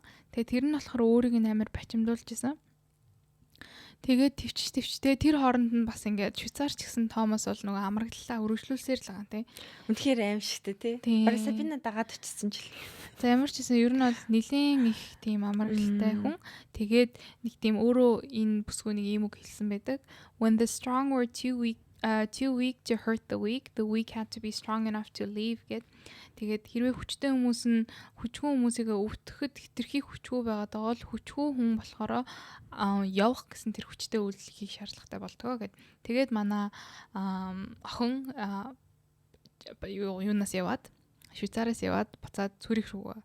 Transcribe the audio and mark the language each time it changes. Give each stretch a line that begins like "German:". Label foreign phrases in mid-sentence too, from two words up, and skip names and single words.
Mongolian: Тэгээ тэр нь болохоор өөрийг нь амар бачимдуулж исэн. Тэгээд төвчтэй тэр хооронд нь бас ингээд Швейцарч гэсэн Томас бол нөгөө амраглалаа үргэлжлүүлсээр л байгаа тийм. Үнэхээр аимшигтэй тий. Бараг Сабина дагаад очсон ч л. За ямар ч гэсэн ер нь бол нэлийн их тийм амраглалтай хүн. Тэгээд нэг тийм өөрөө энэ бүсгүйнийг ийм үг хэлсэн байдаг.
English: When the strong were too weak to hurt the weak had to be strong enough to leave гэд.
Mongolian: Тэгээд хэрвээ хүчтэй хүмүүс нь хүчгүй хүмүүсийг өвтөхөд хитрхи хүчгүй байгаад байгаа бол хүчгүй хүн болохоор явах гэсэн тэр хүчтэй үйлдэл хийх шаардлагатай болтгоо гэд. Тэгээд манай охин юунаас яваад Швейцараас яваад буцаад Цүрих рүү.